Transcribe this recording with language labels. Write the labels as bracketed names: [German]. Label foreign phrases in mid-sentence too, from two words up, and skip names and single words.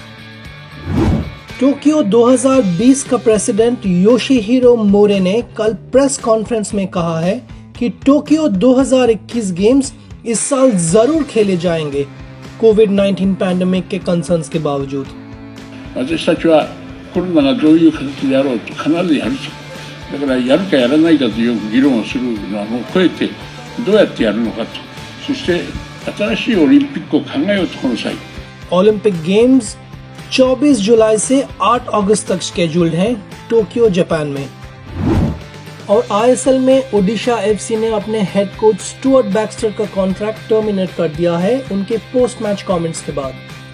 [Hindi] टोक्यो 2020 का प्रेसिडेंट योशिहिरो मोरे ने कल [English] press conference [Hindi] में कहा है कि टोक्यो 2021 गेम्स इस साल जरूर खेले जाएंगे, [English] COVID-19 pandemic [Hindi] के कंसर्न्स के बावजूद। [Japanese] 私たちはコロナがどういう形であろうと必ずやると。だからやるかやらないかという議論をするのはもう超えて、どうやってやるのかと。そして新しいオリンピックを考えようとこの際。 [English] Olympic Games [Hindi] 24 जुलाई से 8 अगस्त तक शेड्यूल्ड हैं टोक्यो जापान में। और आईएसएल में ओडिशा एफसी ने अपने [English] head coach [Hindi] स्टुअर्ट बैक्स्टर का [English] contract terminate [Hindi] कर दिया है उनके [English] post match comments [Hindi] के बाद।